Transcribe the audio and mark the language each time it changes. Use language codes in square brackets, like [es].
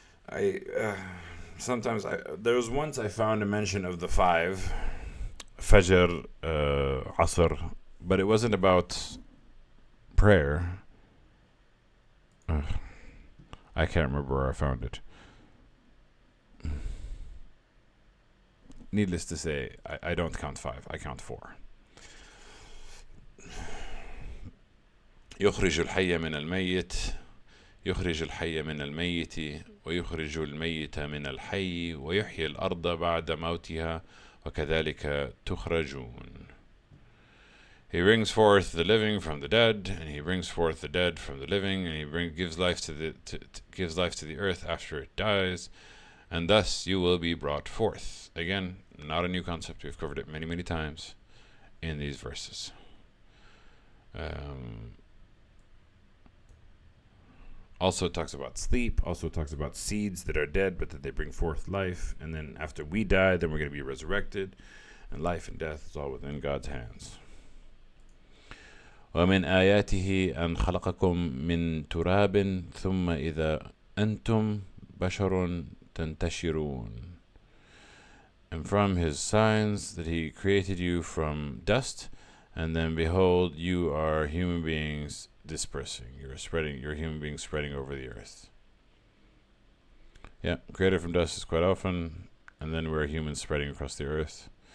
[en] There was once I found a mention of the 5, Fajr, Asr, but it wasn't about prayer. I can't remember where I found it. Needless to say, I don't count 5, I count 4. [ar] يخرج الحي من الميت يخرج الحي من الميت ويخرج الميت من الحي ويحيي الأرض بعد موتها وكذلك تخرجون. [en] He brings forth the living from the dead, and he brings forth the dead from the living, and he gives life to the earth after it dies, and thus you will be brought forth. Again, not a new concept. We've covered it many, many times in these verses. Also talks about sleep, also talks about seeds that are dead but that they bring forth life, and then after we die, then we're going to be resurrected, and life and death is all within God's hands. [ar] ومن آياته أن خلقكم من تراب ثم إذا أنتم بشر تنتشرون. [en] And from his signs that he created you from dust, and then behold, you are human beings dispersing. You're human beings spreading over the earth. Yeah, created from dust is quite often, and then we're humans spreading across the earth.